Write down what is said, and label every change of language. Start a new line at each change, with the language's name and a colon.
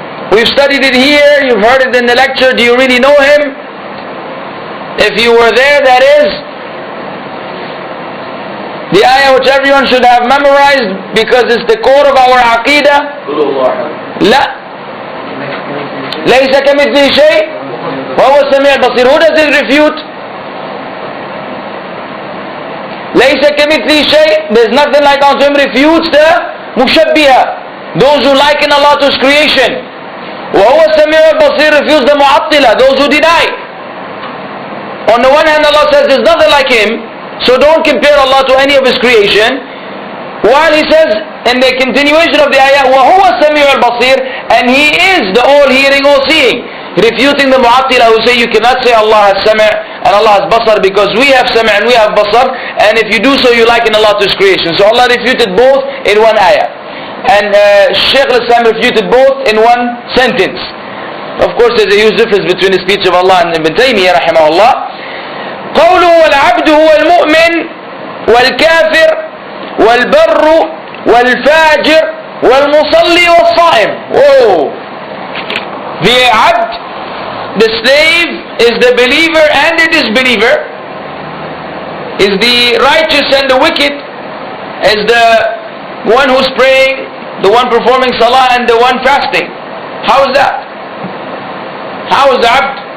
English: We've studied it here, you've heard it in the lecture. Do you really know him? If you were there, that is the ayah which everyone should have memorized because it's the core of our Aqeedah.
Arabic: لا ليس كمثله شيء وهو السميع البصير.
English: Who does it refute?
Arabic: ليس كمثله شيء,
English: there's nothing like unto him, refutes the Mushabbihah, those who liken Allah to his creation.
Arabic: وهو السميع البصير
English: refutes the Mu'attila, those who deny. On the one hand Allah says there's nothing like him, so don't compare Allah to any of his creation, while he says in the continuation of the ayah وهو السميع البصير, and he is the all hearing, all seeing, refuting the Mu'attila who say you cannot say Allah has Sam' and Allah has Basar because we have Sam' and we have Basar, and if you do so you liken Allah to his creation. So Allah refuted both in one ayah, and Shaykh al-Islam refuted both in one sentence. Of course there's a huge difference between the speech of Allah and Ibn Taymiyyah rahimahullah.
Arabic: قوله والعبد هو المؤمن والكافر والبر والفاجر والمصلي والصائم.
English: Whoa. The abd, the slave, is the believer and the disbeliever, is the righteous and the wicked, is the one who's praying, the one performing salah and the one fasting. How is that? How is the abd?